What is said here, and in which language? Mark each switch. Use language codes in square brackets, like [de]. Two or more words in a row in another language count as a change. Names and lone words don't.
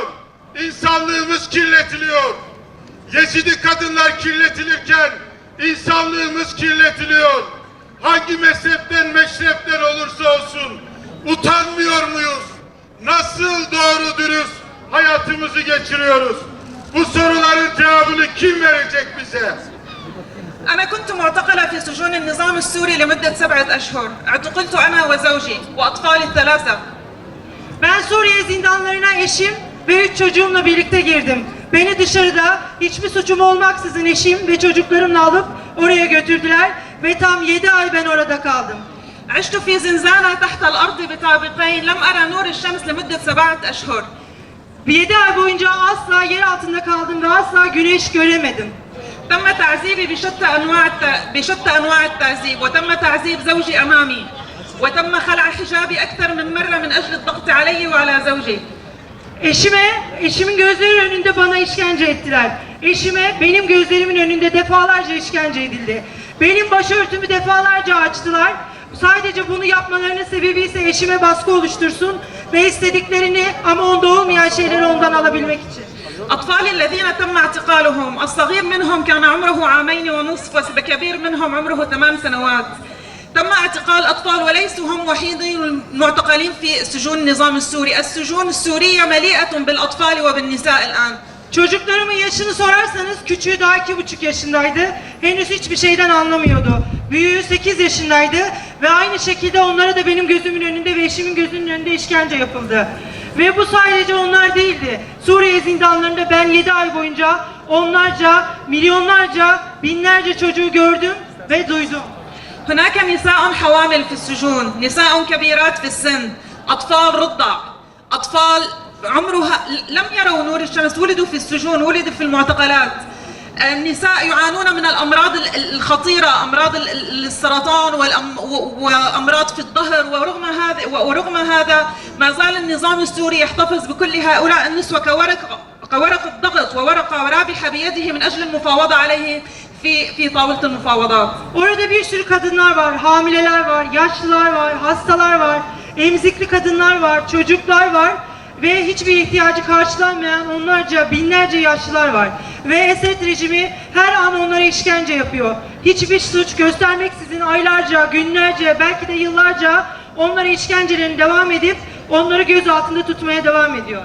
[tr] İnsanlığımız kirletiliyor. Yezidi kadınlar kirletilirken insanlığımız kirletiliyor. Hangi mezhepten, meşrepten olursa olsun utanmıyor muyuz? Nasıl doğru dürüst hayatımızı geçiriyoruz? Bu soruların cevabını kim verecek bize? [ar] أنا كنت معتقلة في سجون النظام السوري لمدة 7 أشهر. اعتقلت أنا وزوجي وأطفالي الثلاثة. [tr] Ben Suriye zindanlarına eşim ve 3 çocuğumla birlikte girdim. Beni dışarıda hiçbir suçum olmaksızın eşim ve çocuklarımla alıp oraya götürdüler ve tam 7 ay ben orada kaldım. [ar] عشت في زنزانة تحت الأرض بطابقين لم أرى نور الشمس لمدة 7 أشهر. [tr] 7 ay boyunca asla yer altında kaldım ve asla güneş göremedim. [ar] تم تعذيبي بشتى أنواع التعذيب وتم تعذيب زوجي أمامي وتم خلع حجابي أكثر من مرة من أجل الضغط علي وعلى زوجي. [tr] Eşimin gözleri önünde bana işkence ettiler. Eşime benim gözlerimin önünde defalarca işkence edildi. Benim başörtümü defalarca açtılar. Sadece bunu yapmalarının sebebi ise eşime baskı oluştursun ve istediklerini ama onda olmayan şeyleri ondan alabilmek için. [ar] أطفالي الذين تم اعتقالهم الصغير منهم كان عمره 2 ونصف والكبير منهم عمره 8 سنوات. تم اعتقال أطفال وليسوا هم وحيدين المعتقلين في سجون النظام السوري. السجون السورية مليئة بالأطفال وبالنساء الآن. [tr] Çocuklarımın yaşını sorarsanız küçüğü daha 2,5 yaşındaydı. Henüz hiçbir şeyden anlamıyordu. Büyüğü 8 yaşındaydı ve aynı şekilde onlara da benim gözümün önünde ve eşimin gözünün önünde işkence yapıldı. Ve bu sadece onlar değildi. Suriye zindanlarında ben 7 ay boyunca onlarca, milyonlarca, binlerce çocuğu gördüm ve duydum. [ar] هناك نساء حوامل في السجون، نساء كبيرات في السن، أطفال رضع، أطفال عمرها لم يروا نور الشمس، ولدوا في السجون، ولدوا في المعتقلات. النساء يعانون من الأمراض الخطيرة، أمراض السرطان وأمراض في الظهر، ورغم هذا ما زال النظام السوري يحتفظ بكل هؤلاء النسوة كورق الضغط وورقة رابحة بيده من أجل المفاوضة عليه في طاولة المفاوضات. [tr] Orada bir sürü kadınlar var, hamileler var, yaşlılar var, hastalar var, emzikli kadınlar var, çocuklar var ve hiçbir ihtiyacı karşılanmayan onlarca, binlerce yaşlılar var. Ve Esed rejimi her an onlara işkence yapıyor. Hiçbir suç göstermeksizin aylarca, günlerce, belki de yıllarca onlara işkencelerini devam edip onları göz altında tutmaya devam ediyor.